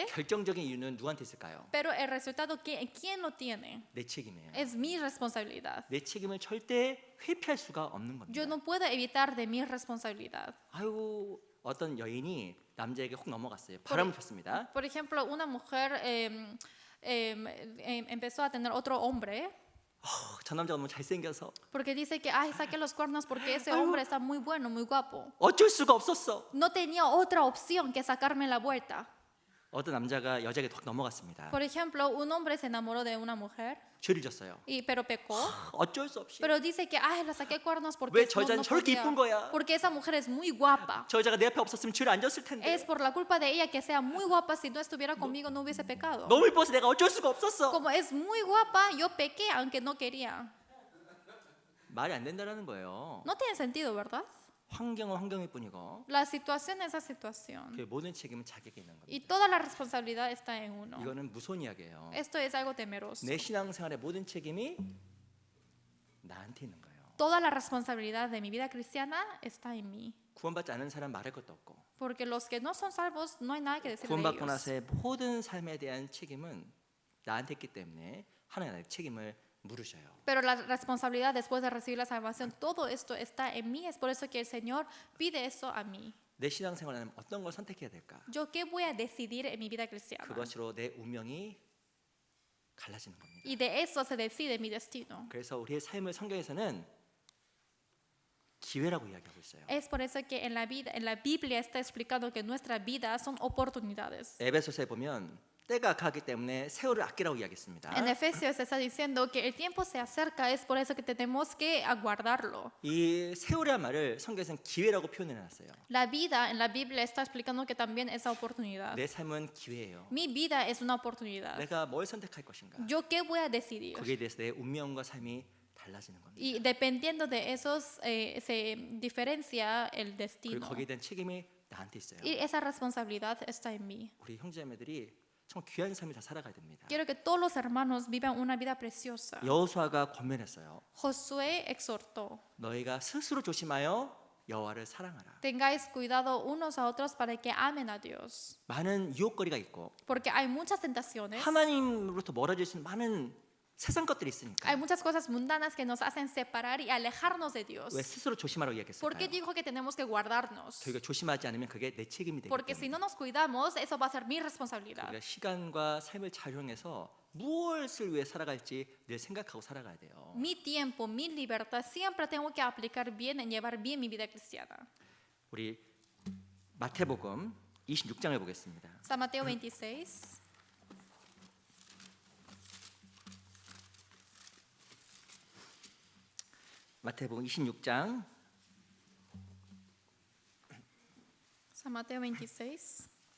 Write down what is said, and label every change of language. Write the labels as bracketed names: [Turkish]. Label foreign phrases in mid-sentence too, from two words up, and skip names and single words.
[Korean] 결정적인 이유는 누구한테 있을까요? [Spanish] pero el resultado, ¿quién lo tiene? [Korean] 내 책임이에요. [Spanish] Es mi responsabilidad. [Korean] 내 책임을 절대 회피할 수가 없는 겁니다. [Spanish] Yo no puedo evitar de mi responsabilidad. [Korean] 아유 어떤 여인이 남자에게 혹 넘어갔어요. 바람을 폈습니다. [Spanish] Por ejemplo, una mujer empezó a tener otro hombre [Korean] 저 남자가 너무 잘생겨서 [Spanish] porque dice que, ay, saque los cuernos porque ese hombre está muy bueno, muy guapo. [Korean] 어쩔 수가 없었어. [Spanish] No tenía otra opción que sacarme la vuelta. [Korean] 어떤 남자가 여자에게 턱 넘어갔습니다. [Spanish] Por ejemplo, un hombre se enamoró de una mujer, [Korean] 죄를 졌어요. [Spanish] pero pecó. [Korean] 어쩔 수 없이. [Spanish] Pero dice que, ay, la saqué cuernos [Korean] 왜 [Spanish] porque [Korean] 저 여자는 저렇게 이쁜 거야? [Spanish] porque esa mujer es muy guapa. [Korean] 저 여자가 내 앞에 없었으면 죄를 안 졌을 텐데. [Spanish] Es por la culpa de ella que sea muy guapa. Si no estuviera conmigo no hubiese pecado. [Korean] 너무 이뻐서 내가 어쩔 수가 없었어. [Spanish] Como es muy guapa, yo pequé aunque no quería. [Korean] 말이 안 된다라는 거예요. [Spanish] No tiene sentido, ¿verdad? [Korean] 환경은 환경일 뿐이고 [Spanish] La situación es esa situación. [Korean] 그 모든 책임은 자기에게 있는 겁니다. [Spanish] Y toda la responsabilidad está en uno. [Korean] 이거는 무서운 이야기예요. [Spanish] Esto es algo temeroso. [Korean] 내 신앙생활의 모든 책임이 나한테 있는 거예요. [Spanish] Toda la responsabilidad de mi vida cristiana está en mí. [Korean] 구원받지 않은 사람 말할 것도 없고 [Spanish] Porque los que no son salvos no hay nada que decir de [Korean] 구원받고 [Spanish] ellos. [Korean] 나서의 모든 삶에 대한 책임은 나한테 있기 때문에 하나님 나의 책임을 물으셔요. [Spanish] Pero la responsabilidad después de recibir la salvación, todo esto está en mí. Es por eso que el Señor pide eso a mí. [Korean] 내 신앙생활에는 어떤 걸 선택해야 될까? [Spanish] ¿Yo qué voy a decidir en mi vida cristiana? [Korean] 그것으로 내 운명이 갈라지는 겁니다. [Spanish] Y de eso se decide mi destino. [Korean] 그래서 우리의 삶을 성경에서는 기회라고 이야기하고 있어요. [Spanish] Es por eso que en la Biblia está explicando que nuestra vida son oportunidades. [Korean] 에베소서에 보면 때가 가기 때문에 세월을 아끼라고 이야기했습니다. [Spanish] En Efesios se está diciendo que el tiempo se acerca, es por eso que tenemos que aguardarlo. [Korean] 이 세월이란 말을 성경에서는 기회라고 표현해 놨어요. [Spanish] La vida en la Biblia está explicando que también es oportunidad. [Korean] 내 삶은 기회예요. [Spanish] Mi vida es una oportunidad. [Korean] 내가 뭘 선택할 것인가? [Spanish] ¿Yo qué voy a decidir? [Korean] 거기에 대해서 내 운명과 삶이 달라지는 겁니다. [Spanish] Y dependiendo de esos se diferencia el [Korean] 그리고 [Spanish] destino. [Korean] 거기에 대한 책임이 나한테 있어요. [Spanish] Y esa responsabilidad está en mí. [Korean] 우리 형제자매들이 정말 귀한 삶을 다 살아가야 됩니다. [Spanish] Quiero que todos los hermanos vivan una vida preciosa. [Korean] 여호수아가 권면했어요. [Spanish] Josué exhortó: [Korean] 너희가 스스로 조심하여 여호와를 사랑하라. [Spanish] tengáis cuidado unos a otros para que amen a Dios. [Korean] 많은 유혹거리가 있고 [Spanish] Porque hay muchas tentaciones. [Korean] 하나님으로부터 멀어질 수 있는 많은 세상 것들이 있으니까 [Spanish] Hay muchas cosas mundanas que nos hacen separar y alejarnos de Dios. [Korean] 왜 스스로 조심하라고 [Spanish] ¿Por qué [Korean] 이야기했을까요? [Spanish] dijo que tenemos que guardarnos? [Korean] 저희가 조심하지 않으면 그게 내 책임이 되기 [Spanish] Porque si [Korean] 때문에 [Spanish] no nos cuidamos, eso va a ser mi responsabilidad. [Korean] 우리가 시간과 삶을 잘 활용해서 무엇을 위해 살아갈지 늘 생각하고 살아가야 돼요. [Spanish] Mi tiempo, mi libertad, siempre tengo que aplicar bien en llevar bien mi vida cristiana. [Korean] 우리 마태복음 26장을 보겠습니다. [Spanish] San Mateo 26. [Korean] 마태복음 26장 [Spanish] San Mateo 26.